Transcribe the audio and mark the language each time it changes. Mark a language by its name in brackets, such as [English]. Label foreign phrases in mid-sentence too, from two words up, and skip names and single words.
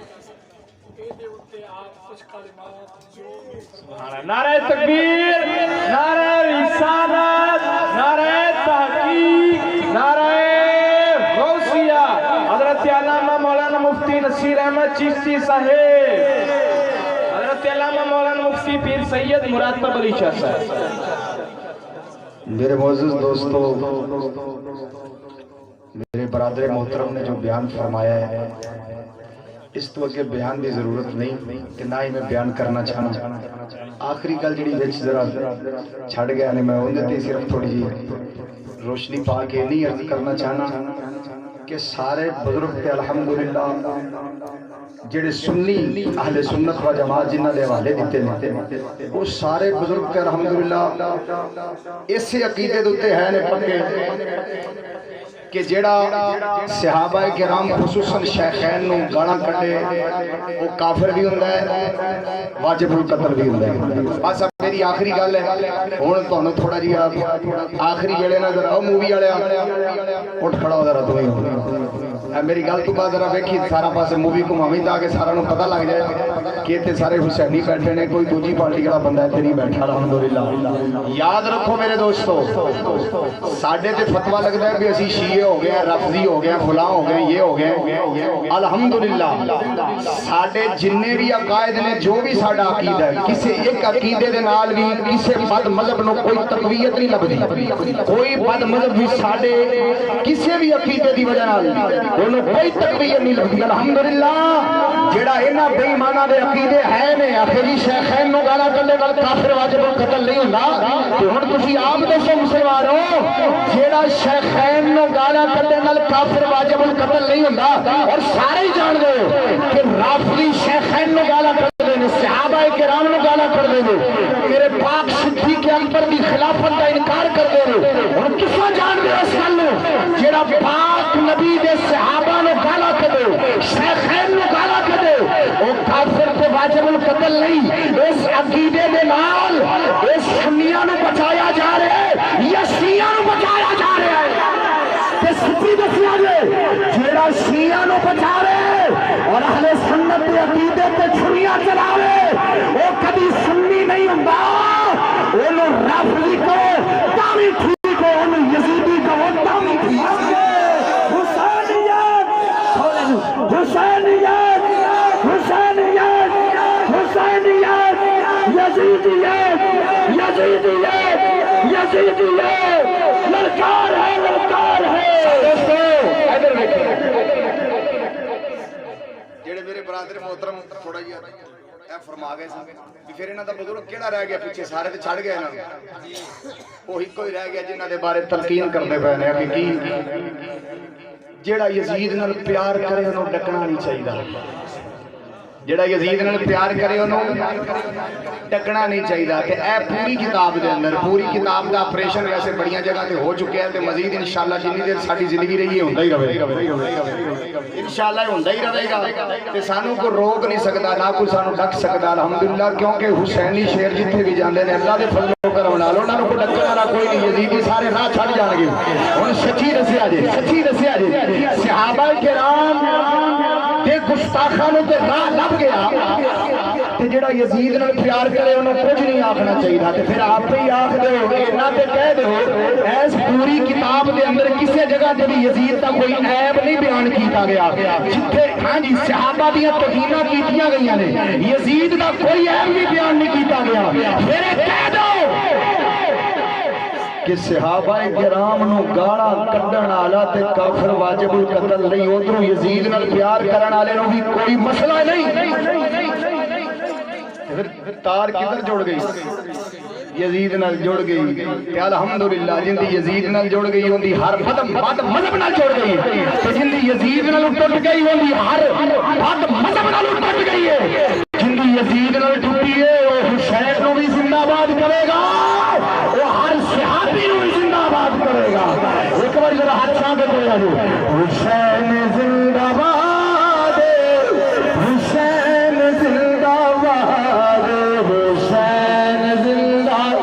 [Urdu] نعرہ تکبیر، نعرہ رسالت، نعرہ تحقیق، نعرہ غوثیہ، حضرت علامہ مولانا مفتی نصیر احمد چشتی صاحب، حضرت علامہ مولانا مفتی پیر سید مراتب علی شاہ صاحب۔ میرے معزز دوستو، میرے برادر محترم نے جو بیان فرمایا ہے، [Punjabi] اس تو اگے بیان دی ضرورت نہیں کہ نہ ہی میں بیان کرنا چاہنا۔ آخری گل جڑی وچ ذرا چھڑ گیا نے، میں اون تے صرف تھوڑی جی روشنی پا کے نہیں عرض کرنا چاہنا کہ سارے بزرگ تے الحمدللہ جڑے سنی اہل سنت و جماعت جنہ دے حوالے دیتے نے، وہ سارے بزرگ تے الحمدللہ اسی عقیدے دے اوتے ہیں نے پکے کہ جیڑا صحابہ کرام خصوصاً شیخین نو گالاں کڈے وہ کافر بھی ہوندا ہے، واجب القتل بھی ہوندا ہے۔ بس اب میری آخری گل ہے، ہن تانوں تھوڑا جی آخری ویلے نہ ذرا مووی والے اٹھ کھڑا ہو ذرا تو میری گل تو بعد ذرا ویکھی سارا پاسے مووی گھماویں تاکہ سارا نوں پتہ لگ جائے کہ تے سارے حسینی بیٹھے نے، کوئی دوجی پارٹی والا بندہ تے نہیں بیٹھا۔ الحمدللہ یاد رکھو میرے دوستو، ساڈے تے فتویٰ لگدا ہے کہ اسی شیعہ ہو گئے، رافضی ہو گئے، فلاں ہو گئے، یہ ہو گئے۔ الحمدللہ ساڈے جننے بھی عقائد نے، جو بھی ساڈا عقیدہ ہے، کسی ایک عقیدے دے نال بھی کسی بد مذہب نو کوئی تقویت نہیں لبدی۔ کوئی بد مذہب بھی ساڈے کسی بھی عقیدے دی وجہ نال انہوں کوئی تقویت نہیں لبدی۔ الحمدللہ جڑا انہاں بے ایماناں دے عقیدے ہے نے، آخری شیخین نو گالاں کڈے نال کافر واجب القتل نہیں ہوندا، تے ہن تسی آپ دسو مسلمانو، جڑا شیخین نو گالاں کڈے نال کافر واجب القتل نہیں ہوندا، اور سارے جان دے کہ رافضی شیخین نو گالاں کڈے نے، صحابہ کرام نو گالاں کڈے نے، میرے پاک صدیق اکبر دی خلافت دا انکار کردے نے، ہن کسا جان دے اس گل نو جڑا پاک نبی دے صحابہ نو گالاں کڈے، شیخین نو گالاں کڈے، او کافر تے واجب القتل نہیں۔ اس عقیدے دے نال اس سنیاں نو بچایا جا رہا ہے یا شیعہ نو بچایا جا رہا ہے؟ تے سچی دسیا جے، جیڑا شیعہ نو بچا رہے اور اہل سنت دے عقیدے تے چھریاں چلاوے، او کبھی سنی نہیں ہوندا۔ اونوں رافضی کہو تاں وی ٹھیک ہو، اونوں یزیدی کہو تاں وی ٹھیک ہو۔ حسینیت، حسینیت، حسینیت، یزیدیت، یزیدیت، یزیدیت، للکار ہے، للکار ہے۔ جڑے میرے برادر محترم تھوڑا جی اے فرما گئے سن کہ پھر انہاں دا بزرگ کیڑا رہ گیا پیچھے، سارے تے چھڑ گئے انہاں، وہی کوئی رہ گیا جنہاں دے بارے تلقین کرنے پے نے کہ کی جیڑا یزید نال پیار کرے انہوں ڈکنا نہیں چاہیے، جیڑا یزید نال پیار کرے انہوں ڈکنا نہیں چاہیے۔ کہ اے پوری کتاب دے اندر، پوری کتاب دا آپریشن ویسے بڑیاں جگہ تے ہو چکے ہیں، تے مزید انشاءاللہ جنی دیر ساری زندگی رہی ہے ہوندا ہی رہے گا، انشاءاللہ ہوندا ہی رہے گا، تے سانوں کو روک نہیں سکدا، نہ کوئی سانوں ڈک سکدا۔ الحمدللہ کیونکہ حسینی شیر جتنے بھی جاندے نے اللہ دے فضل و کرم نال انہاں نوں کوئی ڈکن والا کوئی نہیں، یزیدی سارے راہ چھڑ جان گے۔ ہن سچی دسیا جے، سچی دسیا جے، صحابہ کرام تے گستاخاں نوں تے راہ لب گیا، تے جڑا یزید نال پیار کرے انہوں کچھ نہیں آکھنا چاہیے، تے پھر آپ ہی آکھ دو، انہاں تے کہہ دو، ایس پوری کتاب دے اندر کسے جگہ تے بھی یزید دا کوئی عیب نہیں بیان کیتا گیا جتھے ہاں جی صحابہ دیاں توہیناں کیتیاں گئیاں نے یزید دا کوئی عیب بھی بیان نہیں کیتا گیا پھر کہہ دو کہ صحابہ کرام نو گاڑا کڈن والا تے کافر واجب القتل نہیں ادھروں یزید نال پیار کرن والے نو بھی کوئی مسئلہ نہیں پھر تار کدھر جڑ گئی یزید نال جڑ گئی تے الحمدللہ جندی یزید نال جڑ گئی ہوندی ہر مذہب نال جڑ گئی تے جندی یزید نال ٹوٹ گئی ہوندی ہر مذہب نال ٹوٹ گئی ہے جندی یزید نال ٹوٹی ہے او حسین نو بھی زندہ باد کرے گا وہ ہر صحابی نو بھی زندہ باد کرے گا ایک بار ذرا ہاتھ چھا کے بولیا جو حسین زندہ باد حسین زندہ باد حسین زندہ